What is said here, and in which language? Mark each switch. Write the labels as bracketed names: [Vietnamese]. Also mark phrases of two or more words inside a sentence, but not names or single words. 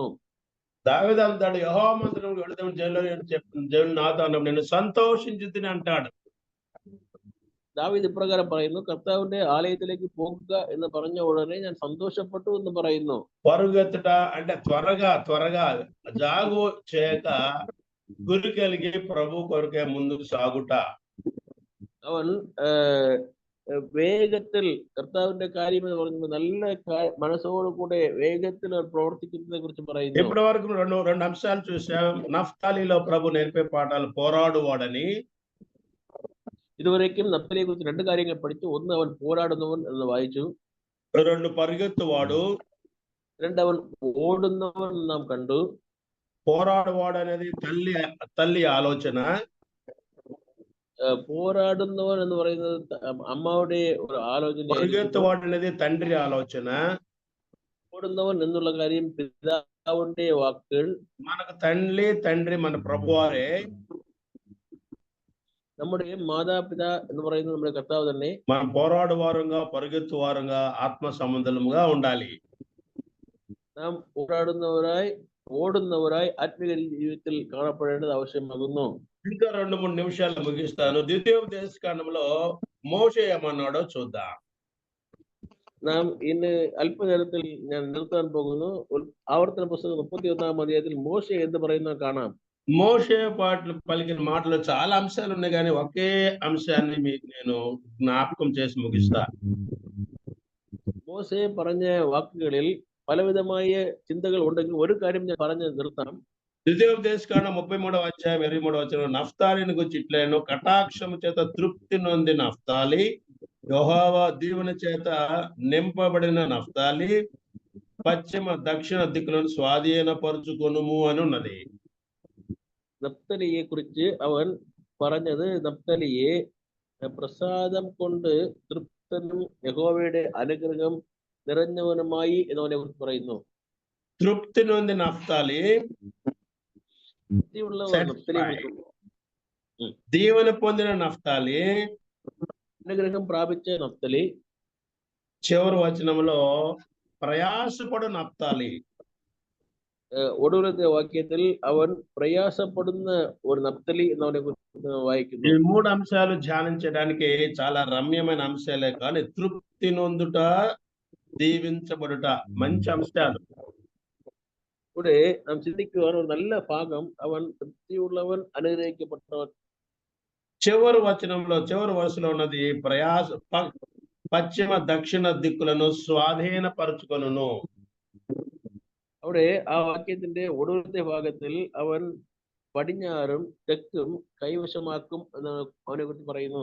[Telugu] దావీదు అంటాడు, యెహోవా మందిరంలో వెళదాం దేవుడు నాతో అన్నప్పుడు నేను సంతోషించి తిని అంటాడు. [Malayalam] ദാവീദ് ഇപ്രകാരം പറയുന്നു, കർത്താവിന്റെ ആലയത്തിലേക്ക് പോകുക എന്ന് പറഞ്ഞ ഉടനെ ഞാൻ സന്തോഷപ്പെട്ടു എന്ന് പറയുന്നു. [Telugu] పరుగెత్తుట అంటే త్వరగా జాగు చేయక గురి కలిగి ప్రభు కొరకే ముందుకు సాగుట. [Malayalam] അവൻ വേഗത്തിൽ കർത്താവിന്റെ കാര്യം എന്ന് പറയുന്നത് നല്ല മനസ്സോടു കൂടെ വേഗത്തിൽ അവർ പ്രവർത്തിക്കുന്നതിനെ കുറിച്ച് പറയുന്നു. [Telugu] ఇప్పటి వరకు రెండు అంశాలు చూసాం. నఫ్తాలిలో ప్రభు నేర్పే పాఠాలు పోరాడువాడని. [Malayalam] ഇതുവരേക്കും നഫ്താലിയെ കുറിച്ച് 2 കാര്യങ്ങൾ പഠിച്ചു. ഒന്ന്, അവൻ പോരാടുന്നവൻ എന്ന് വായിച്ചു. [Telugu] 2 పరుగెత్తువాడు. [Malayalam] 2, അവൻ ഓടുന്നവൻ നാം കണ്ടു. [Telugu] పోరాడువాడు అనేది తల్లి ఆలోచన. [Malayalam] പോരാടുന്നവൻ എന്ന് പറയുന്നത് അമ്മയുടെ ഒരു ആലോചന. [Telugu] పరుగెత్తువాడు అనేది తండ్రి ఆలోచన. [Malayalam] ഓടുന്നവൻ എന്നുള്ള കാര്യം പിതാവിന്റെ വാക്കുകൾ. [Telugu] మనకు తండ్రి మన ప్రభువారే. [Malayalam] നമ്മുടെ മാതാപിതാ എന്ന് പറയുന്നത് നമ്മുടെ കർത്താവ് തന്നെ. [Telugu] మనం పోరాడువారంగా పరుగెత్తువారంగా ఆత్మ సంబంధముగా ఉండాలి. [Malayalam] നാം പോരാടുന്നവരായി ഓടുന്നവരായി ആത്മീയ ജീവിതത്തിൽ കാണപ്പെടേണ്ടത് ആവശ്യമാകുന്നു. [Telugu] ఇంకా 2-3 నిమిషాలు ముగిస్తాను. ద్వితీయోపదేశకాండంలో మోషే ఏమన్నాడో చూద్దాం. [Malayalam] നാം ഇന്ന് അല്പനേരത്തിൽ ഞാൻ നിർത്താൻ പോകുന്നു. ആവർത്തന പുസ്തകം 31-ാം അധ്യായത്തിൽ മോശെ എന്ന് പറയുന്നത് കാണാം. [Telugu] మోషే పలికిన మాటలు చాలా అంశాలు ఉన్నాయి, కానీ ఒకే అంశాన్ని మీకు నేను జ్ఞాపకం చేసి ముగిస్తా. [Malayalam] മോശെ പറഞ്ഞ വാക്കുകളിൽ പലവിധമായ ചിന്തകൾ ഉണ്ടെങ്കിൽ ഒരു കാര്യം ഞാൻ പറഞ്ഞു നിർത്താം. [Telugu] ద్వితీయోపదేశకాండం 33వ అధ్యాయం 23వ వచనం నఫ్తాలిని గురించి ఇట్లనో, కటాక్షము చేత తృప్తి నొంది నఫ్తాలి, యెహోవా దీవెన చేత నింపబడిన నఫ్తాలి, పశ్చిమ దక్షిణ దిక్కులను స్వాధీనపరుచుకొనుము అని ఉన్నది. [Malayalam] നഫ്തലിയെ കുറിച്ച് അവൻ പറഞ്ഞത്, നഫ്തലിയെ പ്രസാദം കൊണ്ട് തൃപ്തനും യഹോവയുടെ അനുഗ്രഹം നിറഞ്ഞവനുമായി എന്നവനെ കുറിച്ച് പറയുന്നു. [Telugu] తృప్తి నొంది నఫ్తాలి, దీవెన పొందిన నఫ్తాలి, [Malayalam] അനുഗ്രഹം പ്രാപിച്ച നഫ്തലി. [Telugu] చివరి వచనంలో ప్రయాసపడు నఫ్తాలి. [Malayalam] ഒടുവിലത്തെ വാക്യത്തിൽ അവൻ പ്രയാസപ്പെടുന്ന ഒരു നഫ്തലി എന്നവനെ കുറിച്ച് വായിക്കുന്നു. [Telugu] ఈ 3 అంశాలు ధ్యానించడానికి చాలా రమ్యమైన అంశాలే, కానీ తృప్తి నొందుట, దీవించబడుట మంచి అంశాలు. [Malayalam] ഇവിടെ നാം ചിന്തിക്കുവാൻ ഒരു നല്ല ഭാഗം, അവൻ തൃപ്തിയുള്ളവൻ അനുഗ്രഹിക്കപ്പെട്ടവൻ. [Telugu] చివరి వరుసలో ఉన్నది పశ్చిమ దక్షిణ దిక్కులను స్వాధీనపరచుకొనును. [Malayalam] അവിടെ ആ വാക്യത്തിന്റെ ഒടുവിലത്തെ ഭാഗത്തിൽ അവൻ പടിഞ്ഞാറും തെക്കും കൈവശമാക്കും എന്ന് അവനെ കുറിച്ച് പറയുന്നു.